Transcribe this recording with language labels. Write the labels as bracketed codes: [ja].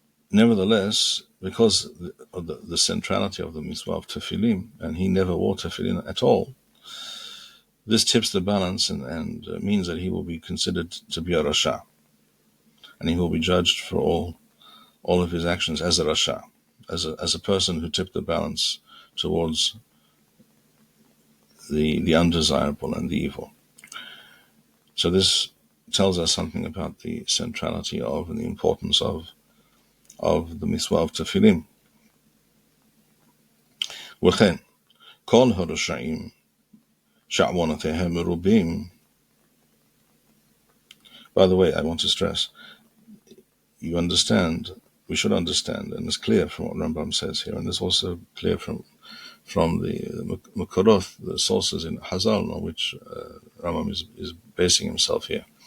[en] Nevertheless, because of the centrality of the mitzvah of tefillin, and he never wore tefillin at all, this tips the balance and means that he will be considered to be a rasha, and he will be judged for all of his actions as a rasha, as a person who tipped the balance towards the undesirable and the evil. So this tells us something about the centrality of and the importance of the mitzvah of tefillin. [he] וכן, כל הרשעים שעוונותיהם מרובים. [en] By the way, I want to stress, you understand, we should understand, and it's clear from what Rambam says here, and it's also clear from the Makorot, the sources in Hazal on which Rambam is basing himself here.